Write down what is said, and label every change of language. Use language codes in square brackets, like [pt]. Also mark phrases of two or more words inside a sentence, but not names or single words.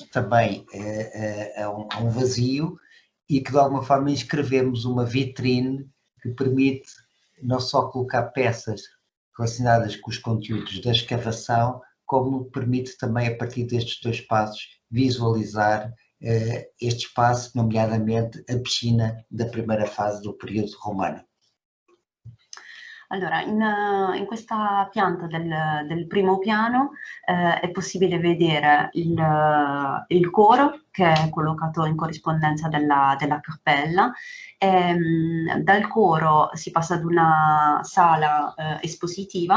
[pt] também a um vazio e que de alguma forma inscrevemos uma vitrine que permite não só colocar peças relacionadas com os conteúdos da escavação, como permite também a partir destes dois passos visualizar este espaço, nomeadamente a piscina da primeira fase do período romano. [it] Allora, in questa pianta del primo piano è possibile vedere il coro che è collocato in corrispondenza della cappella. Dal coro si passa ad una sala espositiva.